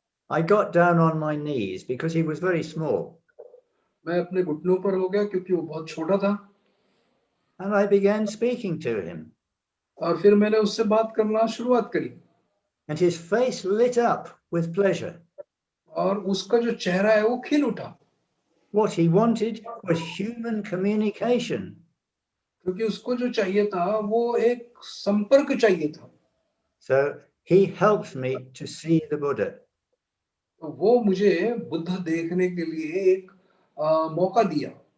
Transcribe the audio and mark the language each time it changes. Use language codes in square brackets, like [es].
[en] I got down on my knees because he was very small. [hi] मैं अपने घुटनों पर हो गया क्योंकि वो बहुत छोटा था. [en] And I began speaking to him. [hi] और फिर मैंने उससे बात करना शुरुआत करी. [en] And his face lit up with pleasure. [hi] और उसका जो चेहरा है वो खिल उठा. [en] What he wanted was human communication. [hi] क्योंकि उसको जो चाहिए था वो एक संपर्क चाहिए था. [en] So he helped me to see the Buddha. [hi] तो वो मुझे बुद्ध देखने के लिए एक मौका दिया.